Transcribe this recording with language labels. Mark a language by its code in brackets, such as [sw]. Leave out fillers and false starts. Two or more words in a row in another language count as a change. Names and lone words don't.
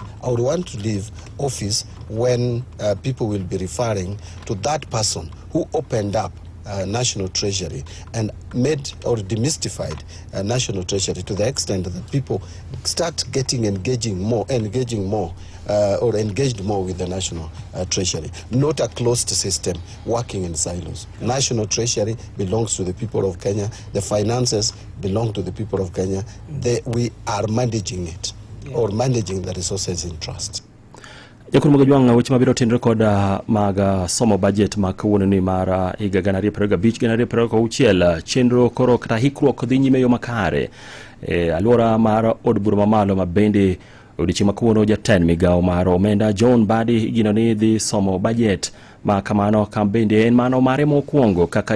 [en] I would want to leave office when people will be referring to that person who opened up National Treasury and made or demystified National Treasury to the extent that people start engaging more or engaged more with the National Treasury. Not a closed system working in silos. National Treasury belongs to the people of Kenya. The finances belong to the people of Kenya. We are managing it or managing the resources in trust. [luo] Jakuru magajwanga weche mabiro tindre kod mag somo budget makawuono ni mar higa 2025 chenro koro kata hikruok dhi nyime yo makare alwora mar od bura mamalo mabende odichi makawuono jatend migao mar omenda John Mbadi gino ni dhi somo budget ma kamano kambende en mano mare mokwongo kaka